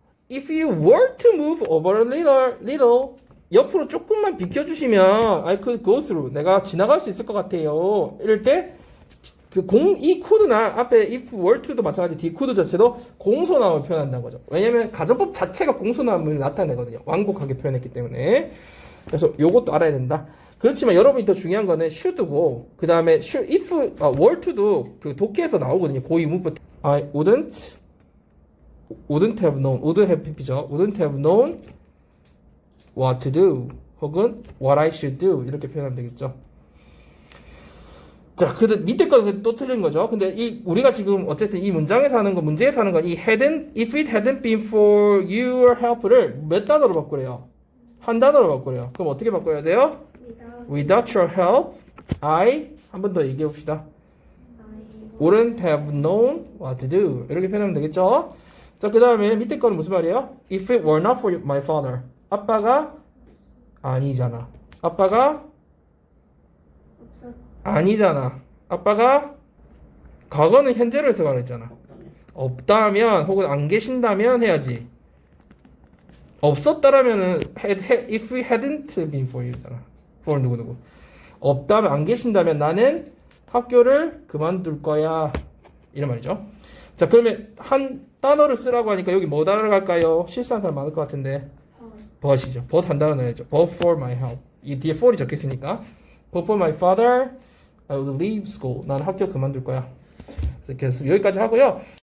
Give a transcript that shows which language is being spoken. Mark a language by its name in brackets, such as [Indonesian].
[English] If you were to move over a little, [Korean] 옆으로 조금만 비켜주시면 [English] I could go through. [Korean] 내가 지나갈 수 있을 것 같아요. 이럴 때, 이 could나 앞에 if were to도 마찬가지 뒤 could 자체도 공소남을 표현한다는 거죠. 왜냐면 가정법 자체가 공소남을 나타내거든요. 완곡하게 표현했기 때문에. 그래서 요것도 알아야 된다. 그렇지만 여러분이 더 중요한 거는 should고 그 다음에 if, were to도 그 독해에서 나오거든요. 고의 문법. [English] I wouldn't have known, would have pp죠. wouldn't have known what to do 혹은 what I should do [Korean] 이렇게 표현하면 되겠죠. 자, 그 밑에 거는 또 틀린 거죠. 근데 우리가 지금 어쨌든 이 문장에서 하는 거, 문제에서 하는 건 [English] if it hadn't been for your help [Korean] 를 몇 단어로 바꾸래요? 한 단어로 바꾸래요. 그럼 어떻게 바꿔야 돼요? [English] Without your help, [Korean] I 한 번 더 얘기해 봅시다. [English] I wouldn't have known what to do. [Korean] 이렇게 표현하면 되겠죠? 자, 그 다음에 밑에 거는 무슨 말이에요? [English] If it were not for my father. [Korean] 아빠가 아니잖아. 아빠가 없었 아니잖아. 아빠가 과거는 현재로 해석하라 했잖아. 없다면 혹은 안 계신다면 해야지. 없었다라면은 [English] if we hadn't been for you잖아. [Korean] for 누구. 없다면 안 계신다면 나는 학교를 그만둘 거야. 이런 말이죠. 자, 그러면 한 단어를 쓰라고 하니까 여기 뭐 따라갈까요? 실수한 사람 많을 것 같은데. but이죠. but 한 단어 넣어야죠. [English] but for my help. [Korean] 이 뒤에 for이 적혀있으니까. [English] but for my father, I will leave school. [Korean] 나는 학교 그만둘 거야. 그래서 여기까지 하고요.